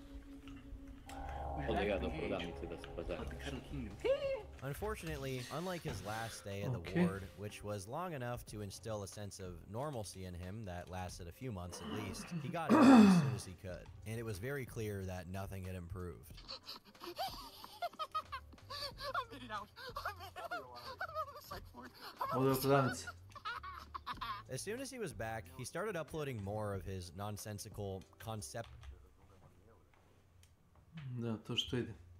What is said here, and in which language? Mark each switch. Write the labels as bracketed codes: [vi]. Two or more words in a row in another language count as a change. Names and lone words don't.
[en] Unfortunately, unlike his last stay in the ward, which was long enough to instill a sense of normalcy in him that lasted a few months at least, he got out as soon as he could, and it was very clear that nothing had improved. I made it out. I made it out. I'm in the psych ward. [bs] Ovdje u prodavnici. [en] As soon as he was back, he started uploading more of his nonsensical concept. [bs] Da, to što ide.